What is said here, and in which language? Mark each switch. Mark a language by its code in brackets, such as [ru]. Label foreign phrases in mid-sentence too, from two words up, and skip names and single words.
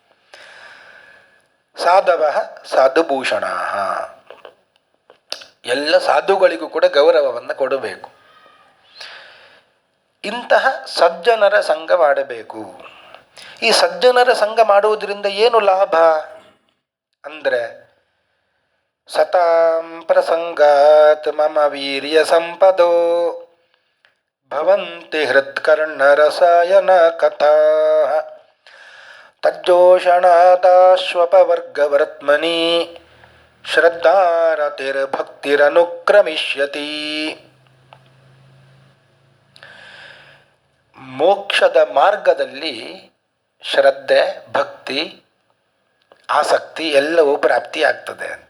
[sa] ಸಾಧವಃ ಸಾಧುಭೂಷಣಾಃ [kn] ಎಲ್ಲ ಸಾಧುಗಳಿಗೂ ಕೂಡ ಗೌರವವನ್ನು ಕೊಡಬೇಕು. ಇಂತಹ ಸಜ್ಜನರ ಸಂಘ ಮಾಡಬೇಕು. ಈ ಸಜ್ಜನರ ಸಂಘ ಮಾಡುವುದರಿಂದ ಏನು ಲಾಭ ಅಂದರೆ [sa] ಸತಾಂ ಪ್ರಸಂಗಾತ್ ಮಮ ವೀರ್ಯ ಸಂಪದೋ ಭವಂತಿ ಹೃತ್ಕರ್ಣರಸಾಯನ ಕಥಾ ತಜ್ಜೋಷಣಾದಾಶ್ವಪವರ್ಗವರ್ತ್ಮನಿ ಶ್ರದ್ಧಾರತಿರ್ಭಕ್ತಿರನುಕ್ರಮಿಷ್ಯತಿ. [kn] ಮೋಕ್ಷದ ಮಾರ್ಗದಲ್ಲಿ ಶ್ರದ್ಧೆ, ಭಕ್ತಿ, ಆಸಕ್ತಿ ಎಲ್ಲವೂ ಪ್ರಾಪ್ತಿಯಾಗ್ತದೆ ಅಂತೆ.